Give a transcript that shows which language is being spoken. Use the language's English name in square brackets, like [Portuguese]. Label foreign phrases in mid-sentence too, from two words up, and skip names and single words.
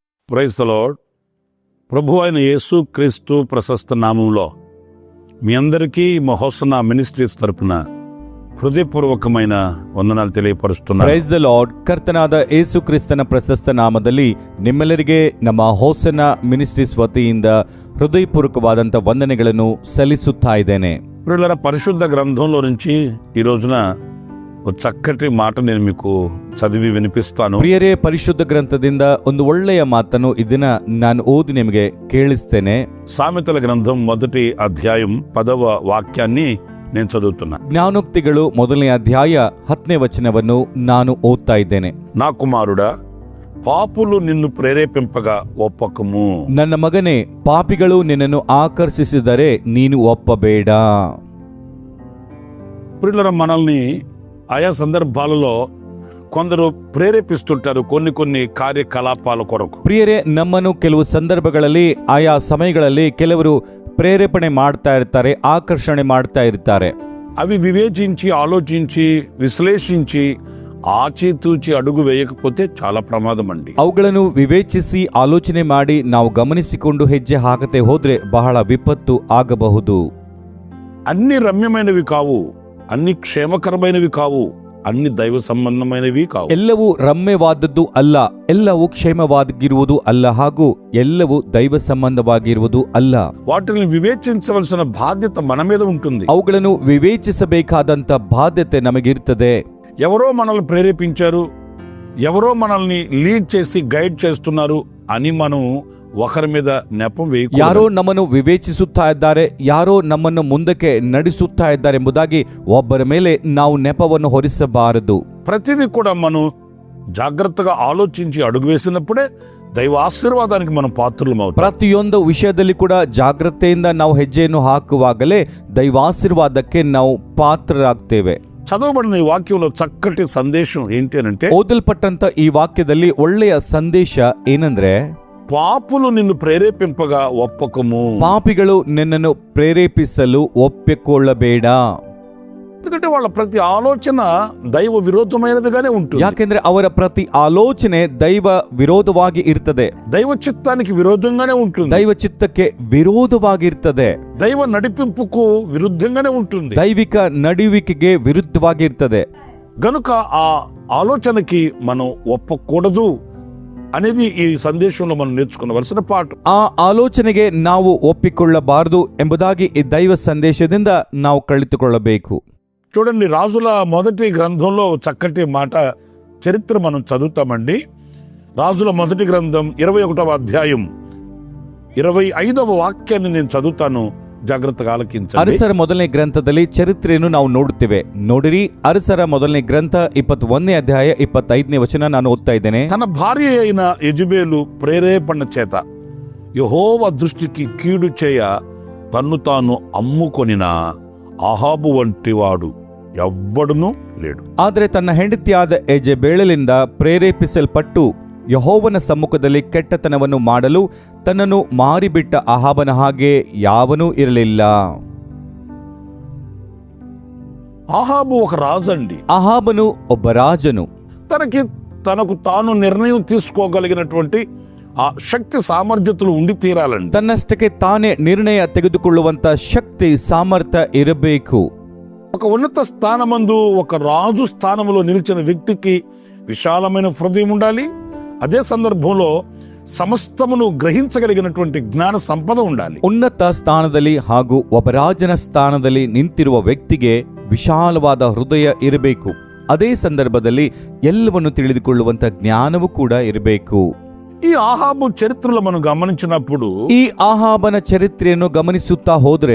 [English] Praise the Lord. [Telugu] ప్రభు అయిన యేసు క్రీస్తు ప్రశస్త నామంలో మీ అందరికీ హోసన్నా మినిస్ట్రీస్ తరపున హృదయపూర్వకమైన వందనాలు తెలియపరుస్తున్నాను. [English] Praise the Lord. [Kannada] ಕರ್ತನಾದ ಯೇಸು ಕ್ರಿಸ್ತನ ಪ್ರಶಸ್ತ ನಾಮದಲ್ಲಿ ನಿಮ್ಮೆಲ್ಲರಿಗೆ ನಮ್ಮ ಹೋಸನ್ನ ಮಿನಿಸ್ಟ್ರೀಸ್ ವತಿಯಿಂದ ಹೃದಯಪೂರ್ವಕವಾದಂಥ ವಂದನೆಗಳನ್ನು ಸಲ್ಲಿಸುತ್ತಾ ಇದ್ದೇನೆ. [Telugu] ప్రియులారా, పరిశుద్ధ గ్రంథంలో నుంచి ఈ రోజున ఒక చక్కటి మాట నేను మీకు చదివి వినిపిస్తాను. [Kannada] ಪ್ರಿಯರೇ, ಪರಿಶುದ್ಧ ಗ್ರಂಥದಿಂದ ಒಂದು ಒಳ್ಳೆಯ ಮಾತನ್ನು ಇದನ್ನ ನಾನು ಓದಿ ನಿಮಗೆ ಕೇಳಿಸ್ತೇನೆ. [Telugu] సామెతల గ్రంథం 1వ అధ్యాయం 10వ వాక్యాన్ని నేను చదువుతున్నా. [Kannada] ಜ್ಞಾನೋಕ್ತಿಗಳು 1ನೇ ಅಧ್ಯಾಯ 10ನೇ ವಚನವನ್ನು ನಾನು ಓದ್ತಾ ಇದ್ದೇನೆ. [Telugu] నా కుమారుడా, పాపులు నిన్ను ప్రేరేపింపగా ఒప్పకము. [Kannada] ನನ್ನ ಮಗನೇ, ಪಾಪಿಗಳು ನಿನ್ನನ್ನು ಆಕರ್ಷಿಸಿದರೆ ನೀನು ಒಪ್ಪಬೇಡ. [Telugu] ప్రియులారా, మనల్ని ఆయా సందర్భాలలో కొందరు ప్రేరేపిస్తుంటారు కొన్ని కార్యకలాపాల కొరకు. [Kannada] ಪ್ರಿಯರೇ, ನಮ್ಮನ್ನು ಕೆಲವು ಸಂದರ್ಭಗಳಲ್ಲಿ ಆಯಾ ಸಮಯಗಳಲ್ಲಿ ಕೆಲವರು ಪ್ರೇರೇಪಣೆ ಮಾಡ್ತಾ ಇರ್ತಾರೆ, ಆಕರ್ಷಣೆ ಮಾಡ್ತಾ ಇರ್ತಾರೆ. [Telugu] అవి వివేచించి ఆలోచించి విశ్లేషించి ఆచితూచి అడుగు వేయకపోతే చాలా ప్రమాదం అండి. [Kannada] ಅವುಗಳನ್ನು ವಿವೇಚಿಸಿ ಆಲೋಚನೆ ಮಾಡಿ ನಾವು ಗಮನಿಸಿಕೊಂಡು ಹೆಜ್ಜೆ ಹಾಕತೆ ಹೋದ್ರೆ ಬಹಳ ವಿಪತ್ತು ಆಗಬಹುದು. [Telugu] అన్ని రమ్యమైనవి కావు, అన్ని క్షేమకరమైనవి కావు, అన్ని దైవ సంబంధమైనవి కావు. [Kannada] ಎಲ್ಲವೂ ರಮ್ಯವಾದದ್ದು ಅಲ್ಲ, ಎಲ್ಲವೂ ಕ್ಷೇಮವಾಗಿರುವುದು ಅಲ್ಲ, ಹಾಗೂ ಎಲ್ಲವೂ ದೈವ ಸಂಬಂಧವಾಗಿರುವುದು ಅಲ್ಲ. [Telugu] వాటిని వివేచించవలసిన బాధ్యత మన మీద ఉంటుంది. [Kannada] ಅವುಗಳನ್ನು ವಿವೇಚಿಸಬೇಕಾದಂತ ಬಾಧ್ಯತೆ ನಮಗಿರ್ತದೆ. [Telugu] ఎవరో మనల్ని ప్రేరేపించారు, ఎవరో మనల్ని లీడ్ చేసి గైడ్ చేస్తున్నారు అని మనం ఒకరి మీద నెపం వేయకూడదు. [Kannada] ಯಾರೋ ನಮ್ಮನ್ನು ವಿವೇಚಿಸುತ್ತಾ ಇದ್ದಾರೆ, ಯಾರೋ ನಮ್ಮನ್ನು ಮುಂದಕ್ಕೆ ನಡೆಸುತ್ತಾ ಇದ್ದಾರೆ ಎಂಬುದಾಗಿ ಒಬ್ಬರ ಮೇಲೆ ನಾವು ನೆಪವನ್ನು ಹೊರಿಸಬಾರದು. [Telugu] ప్రతిదీ కూడా మనం జాగ్రత్తగా ఆలోచించి అడుగు వేసినప్పుడే దైవ ఆశీర్వాదానికి మనం పాత్రలమవుతాం. [Kannada] ಪ್ರತಿಯೊಂದು ವಿಷಯದಲ್ಲಿ ಕೂಡ ಜಾಗ್ರತೆಯಿಂದ ನಾವು ಹೆಜ್ಜೆಯನ್ನು ಹಾಕುವಾಗಲೇ ದೈವಾಶೀರ್ವಾದಕ್ಕೆ ನಾವು ಪಾತ್ರರಾಗ್ತೇವೆ. [Telugu] చదవబడిన ఈ వాక్యంలో చక్కటి సందేశం ఏంటి అంటే, [Kannada] ಓದಲ್ಪಟ್ಟಂತ ಈ ವಾಕ್ಯದಲ್ಲಿ ಒಳ್ಳೆಯ ಸಂದೇಶ ಏನಂದ್ರೆ, [Telugu] పాపులు నిన్ను ప్రేరేపింపగా ఒప్పకము. [Kannada] ಪಾಪಿಗಳು ನಿನ್ನನ್ನು ಪ್ರೇರೇಪಿಸಲು ಒಪ್ಪಿಕೊಳ್ಳಬೇಡ. [Telugu] ఎందుకంటే వాళ్ళ ప్రతి ఆలోచన దైవ విరోధమైనదిగానే ఉంటుంది. [Kannada] ಯಾಕೆಂದ್ರೆ ಅವರ ಪ್ರತಿ ಆಲೋಚನೆ ದೈವ ವಿರೋಧವಾಗಿ ಇರ್ತದೆ, [Telugu] దైవ చిత్తానికి విరోధంగానే ఉంటుంది, [Kannada] ದೈವ ಚಿತ್ತಕ್ಕೆ ವಿರೋಧವಾಗಿರ್ತದೆ, [Telugu] దైవ నడిపింపుకు విరుద్ధంగానే ఉంటుంది, [Kannada] ದೈವಿಕ ನಡುವಿಕೆಗೆ ವಿರುದ್ಧವಾಗಿರ್ತದೆ. [Telugu] గనుక ఆ ఆలోచనకి మనం ఒప్పకూడదు అనేది ఈ సందేశంలో మనం నేర్చుకున్నవలసిన పాఠం. [Kannada] ಆ ಆಲೋಚನೆಗೆ ನಾವು ಒಪ್ಪಿಕೊಳ್ಳಬಾರದು ಎಂಬುದಾಗಿ ಈ ದೈವ ಸಂದೇಶದಿಂದ ನಾವು ಕಲಿತುಕೊಳ್ಳಬೇಕು. [Telugu] చూడండి, రాజుల మొదటి గ్రంథంలో చక్కటి మాట చరిత్ర మనం చదువుతామండి. రాజుల మొదటి గ్రంథం 21వ అధ్యాయం 25వ వాక్యాన్ని నేను చదువుతాను, జాగ్రత్తగా ఆలకించండి. [Kannada] ಅರಸರ ಮೊದಲನೇ ಗ್ರಂಥದಲ್ಲಿ ಚರಿತ್ರೆಯನ್ನು ನಾವು ನೋಡುತ್ತೇವೆ. ನೋಡಿರಿ, ಅರಸರ ಮೊದಲನೇ ಗ್ರಂಥ 21ನೇ ಅಧ್ಯಾಯ 25ನೇ ವಚನ ನಾನು ಓದ್ತಾ ಇದ್ದೇನೆ. [Telugu] తన భార్య అయిన యెజెబెలు ప్రేరేపణ చేత యెహోవా దృష్టికి కీడు చేయ తన్ను తాను అమ్ముకొనిన అహాబు వంటి వాడు ఎవ్వడునూ లేడు. [Kannada] ಆದರೆ ತನ್ನ ಹೆಂಡತಿಯಾದ ಯೆಜೆಬೇಲಳಿಂದ ಪ್ರೇರೇಪಿಸಲ್ಪಟ್ಟು ಯೆಹೋವನ ಸಮ್ಮುಖದಲ್ಲಿ ಕೆಟ್ಟತನವನ್ನು ಮಾಡಲು ತನ್ನನ್ನು ಮಾರಿಬಿಟ್ಟ ಅಹಾಬನ ಹಾಗೆ ಯಾವನೂ ಇರಲಿಲ್ಲ. [Telugu] అహాబు ఒక రాజు అండి. [Kannada] ಅಹಾಬನು ಒಬ್ಬ ರಾಜನು. [Telugu] తనకు తాను నిర్ణయం తీసుకోగలిగినటువంటి ఆ శక్తి సామర్థ్యతలు ఉండి తీరాలండి. [Kannada] ತನ್ನಷ್ಟಕ್ಕೆ ತಾನೇ ನಿರ್ಣಯ ತೆಗೆದುಕೊಳ್ಳುವಂತ ಶಕ್ತಿ ಸಾಮರ್ಥ್ಯ ಇರಬೇಕು. [Telugu] ఒక ఉన్నత స్థానమందు ఒక రాజు స్థానంలో నిలిచిన వ్యక్తికి విశాలమైన హృదయం ఉండాలి. అదే సందర్భంలో సమస్తమును గ్రహించగలిగినటువంటి జ్ఞాన సంపద ఉండాలి. [Kannada] ಉನ್ನತ ಸ್ಥಾನದಲ್ಲಿ ಹಾಗೂ ಒಬ್ಬ ರಾಜನ ಸ್ಥಾನದಲ್ಲಿ ನಿಂತಿರುವ ವ್ಯಕ್ತಿಗೆ ವಿಶಾಲವಾದ ಹೃದಯ ಇರಬೇಕು. ಅದೇ ಸಂದರ್ಭದಲ್ಲಿ ಎಲ್ಲವನ್ನು ತಿಳಿದುಕೊಳ್ಳುವಂತ ಜ್ಞಾನವೂ ಕೂಡ ಇರಬೇಕು. [Telugu] ఈ ఆహాబు చరిత్రలో మనం గమనించినప్పుడు, [Kannada] ಈ ಆಹಾಬನ ಚರಿತ್ರೆಯನ್ನು ಗಮನಿಸುತ್ತಾ ಹೋದ್ರೆ,